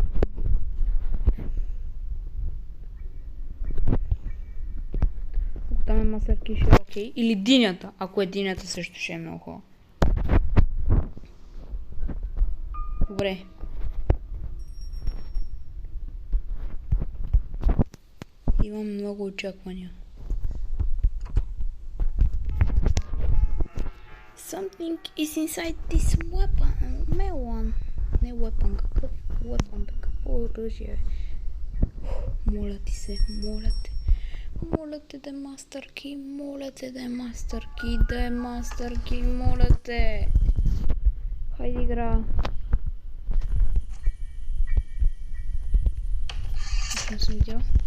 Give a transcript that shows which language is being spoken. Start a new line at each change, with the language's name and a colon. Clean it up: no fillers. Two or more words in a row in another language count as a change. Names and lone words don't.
Bulgarian: Ако там е масърки, ще е окей. Или динята. Ако е динята, също ще е много хубаво. Добре. Имам много очаквания.
English: Something is inside this weapon. Melon.
Bulgarian: Не weapon, какъв weapon, какво оръжие. Моля ти се, моля те. Моля те да е Master Key, моля те да е Master Key, да е Master Key, моля те. Хайде игра. Аз не съм видял.